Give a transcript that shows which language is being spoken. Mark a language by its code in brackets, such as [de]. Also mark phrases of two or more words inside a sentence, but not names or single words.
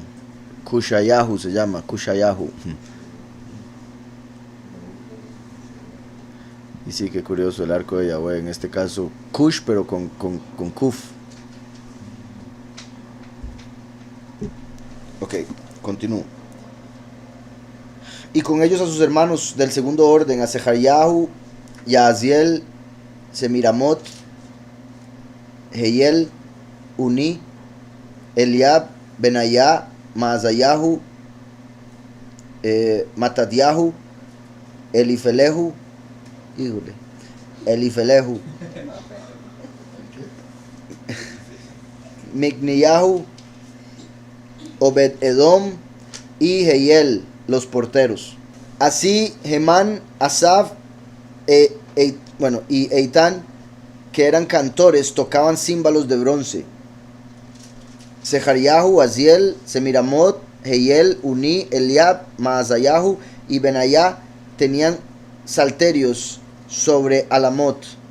[es] Kushayahu se llama, Kushayahu. Y sí, qué curioso el arco de Yahweh, en este caso Kush, pero con Kuf. Ok, continúo. Y con ellos a sus hermanos del segundo orden, a Sechariahu, Yahaziel, Semiramot, Jehiel, Uni, Eliab, Benayá, Maazayahu, Matadyahu, Elifelehu, Elifelehu, Migniyahu, Obed Edom y Jehiel, los porteros. Así Hemán, Asaf y Eitan, que eran cantores, tocaban címbalos de bronce. Sechariahu, Aziel, Semiramot, Jehiel, Uni, Eliab, Maazayahu y Benayá tenían salterios sobre Alamot.